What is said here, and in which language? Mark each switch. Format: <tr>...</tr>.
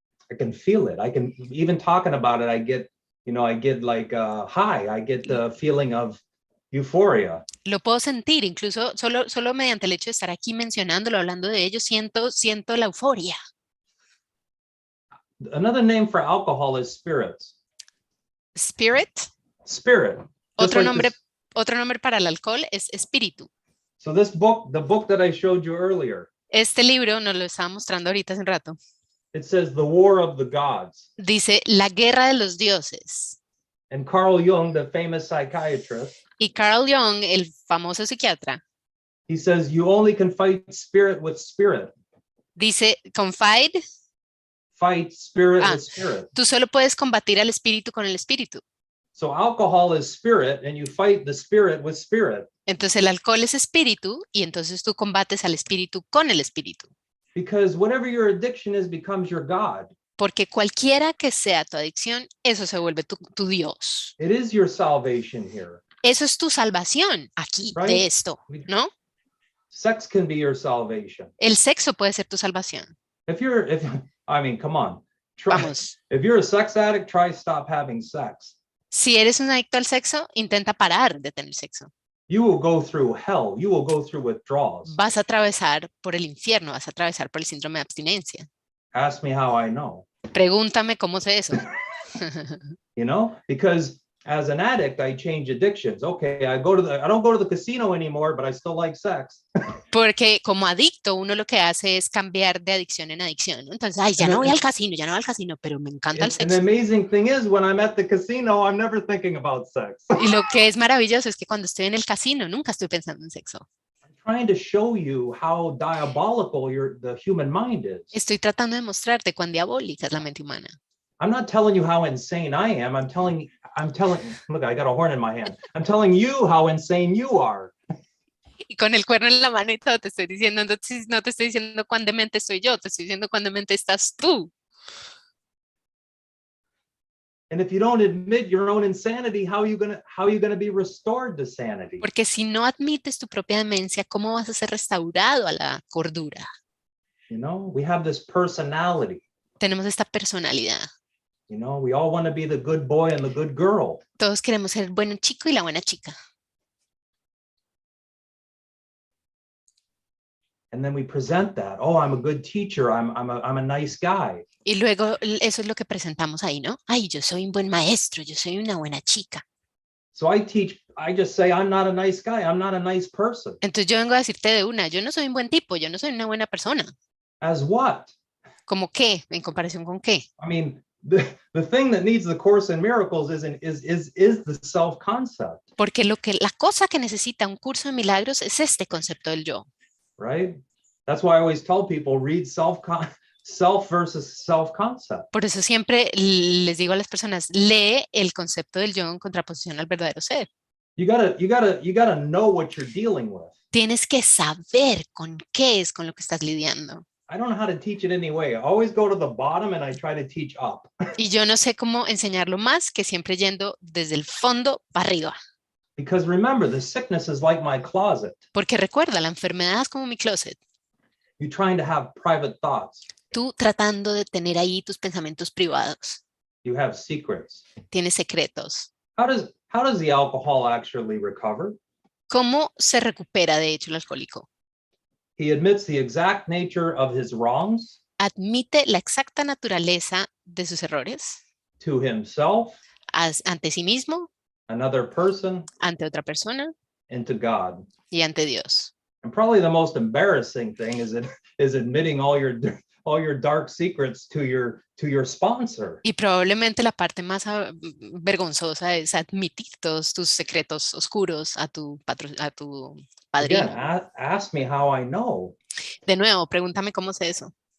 <en>I can feel it. I can, even talking about it, I get like high. I get the feeling of euphoria.</en> <es>Lo puedo sentir, incluso solo mediante el hecho de estar aquí mencionándolo, hablando de ello, siento la euforia.</es> <en>Another name for alcohol is spirits. Spirit. Spirit.</en> <es>Otro nombre para el alcohol es espíritu.</es> <en>So this book, the book that I showed you earlier.</en> <es>Este libro nos lo estaba mostrando ahorita hace un rato.</es> <en>It says the war of the gods.</en> <es>Dice la guerra de los dioses.</es> <en>And Carl Jung, the famous psychiatrist,</en> <es>Y Carl Jung, el famoso psiquiatra,</es> <en>he says you only can fight spirit with spirit.</en> <es>dice, confide,</es> <en>Fight spirit with spirit.</en> <es>tú solo puedes combatir al espíritu con el espíritu.</es> <en>So alcohol is spirit and you fight the spirit with spirit.</en> <es>Entonces el alcohol es espíritu y entonces tú combates al espíritu con el espíritu.</es> <en>Because whatever your addiction is becomes your God.</en> <es>Porque cualquiera que sea tu adicción, eso se vuelve tu Dios.</es> <en>It is your salvation here.</en> <es>Eso es tu salvación aquí,</es> <en>Right.</en> <es>de esto, ¿no?</es> <en>Sex can be your salvation.</en> <es>El sexo puede ser tu salvación.</es> <en>I mean, come on.</en> <es>Vamos.</es> <en>If you're a sex addict, try stop having sex.</en> <es>Si eres un adicto al sexo, intenta parar de tener sexo.</es> <en>you will go through hell. You will go through withdrawals.</en> <es>Vas a atravesar por el infierno, vas a atravesar por el síndrome de abstinencia.</es> <en>Ask me how I know.</en> <es>Pregúntame cómo sé eso.</es> <en>You know, because as an addict, I change addictions. Okay, I don't go to the casino anymore, but I still like sex.</en> <es>Porque como adicto, uno lo que hace es cambiar de adicción en adicción, ¿no? Entonces, ay, ya no voy al casino, ya no voy al casino, pero me encanta el</es> <en>And the</en> <es>sexo.</es> <en>amazing thing is, when I'm at the casino, I'm never thinking about sex.</en> <es>Y lo que es maravilloso es que cuando estoy en el casino, nunca estoy pensando en sexo.</es> <en>I'm trying to show you how diabolical the human mind is.</en> <es>Estoy tratando de mostrarte cuán diabólica es la mente humana.</es> <en>I'm not telling you how insane I am. I'm telling, look, I got a horn in my hand. I'm telling you how insane you are.</en> <es>Y con el cuerno en la mano y todo te estoy diciendo, entonces no te estoy diciendo cuán demente soy yo, te estoy diciendo cuán demente estás tú.</es> <en>And if you don't admit your own insanity, how are you gonna be restored to sanity?</en> <es>Porque si no admites tu propia demencia, ¿cómo vas a ser restaurado a la cordura?</es> <en>You know, we have this personality.</en> <es>Tenemos esta personalidad.</es> <en>You know, we all want to be the good boy and the good girl.</en> <es>Todos queremos ser el buen chico y la buena chica.</es> <en>And then we present that. Oh, I'm a good teacher. I'm a nice guy.</en> <es>Y luego eso es lo que presentamos ahí, ¿no? Ay, yo soy un buen maestro, yo soy una buena chica.</es> <en>So I just say I'm not a nice guy. I'm not a nice person.</en> <es>Entonces yo vengo a decirte de una, yo no soy un buen tipo, yo no soy una buena persona.</es> <en>As what?</en> <es>¿Cómo qué? ¿En comparación con qué?</es> <en>I mean, the thing that needs the Course in Miracles is the self-concept.</en> <es>Porque la cosa que necesita un curso de milagros es este concepto del yo.</es> <en>Right? That's why I always tell people read self versus self-concept.</en> <es>Por eso siempre les digo a las personas, lee el concepto del yo en contraposición al verdadero ser.</es> <en>You gotta know what you're dealing with.</en> <es>Tienes que saber con qué es con lo que estás lidiando.</es> <en>I don't know how to teach it anyway. I always go to the bottom and I try to teach up.</en> <es>Y yo no sé cómo enseñarlo más que siempre yendo desde el fondo para arriba.</es> <en>Because remember, the sickness is like my closet.</en> <es>Porque recuerda, la enfermedad es como mi closet.</es> <en>You're trying to have private thoughts.</en> <es>Tú tratando de tener ahí tus pensamientos privados.</es> <en>You have secrets.</en> <es>Tienes secretos.</es> <en>How does the alcohol actually recover?</en> <es>¿Cómo se recupera, de hecho, el alcohólico?</es> <en>He admits the exact nature of his wrongs.</en> <es>Admite la exacta naturaleza de sus errores.</es> <en>To himself.</en> <es>Ante sí mismo.</es> <en>Another person.</en> <es>Ante otra persona.</es> <en>And to God.</en> <es>Y ante Dios.</es> <en>And probably the most embarrassing thing is admitting all your dark secrets to your sponsor.</en> <es>Y probablemente la parte más vergonzosa es admitir todos tus secretos oscuros a tu padrino.</es> <en>Again, ask me how I know.</en> <es>De nuevo, pregúntame cómo sé eso.</es>